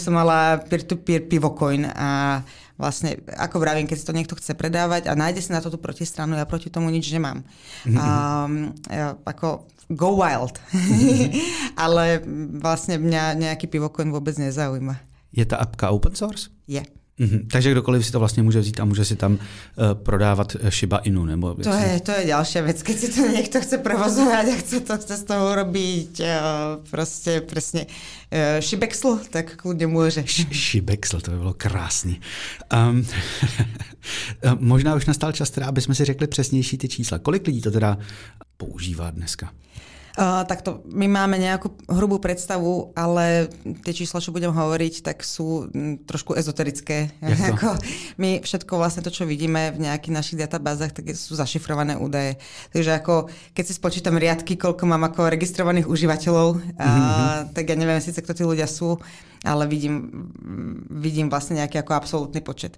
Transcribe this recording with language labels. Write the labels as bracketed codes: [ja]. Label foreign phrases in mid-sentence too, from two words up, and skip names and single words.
[sk] Nie, aby som mala peer-to-peer pivocoin a vlastne, ako vravím, keď si to niekto chce predávať a nájde si na to tú protistranu, ja proti tomu nič nemám. Ako [en] go wild. [sk] Ale vlastne mňa nejaký pivocoin vôbec nezaujíma. Je ta apka [en] open source? [sk] Je. [cs] Takže kdokoliv si to vlastně může vzít a může si tam prodávat Shiba Inu. Nebo [sk] to je ďalšia vec. Keď si to niekto chce provozovať a chce z toho urobiť proste presne Shibexl, tak kľudne môže. Shibexl, [cs] to by bylo krásný. Možná už nastal čas, teda, aby jsme si řekli přesnější ty čísla. Kolik lidí to teda používá dneska? [sk] Takto, my máme nejakú hrubú predstavu, ale tie čísla, čo budem hovoriť, tak sú trošku ezoterické. Ako my všetko vlastne to, čo vidíme v nejakých našich databázach, tak sú zašifrované údaje. Takže ako, keď si spočítam riadky, koľko mám ako registrovaných užívateľov, tak ja neviem síce, kto tí ľudia sú, ale vidím vlastne nejaký ako absolútny počet.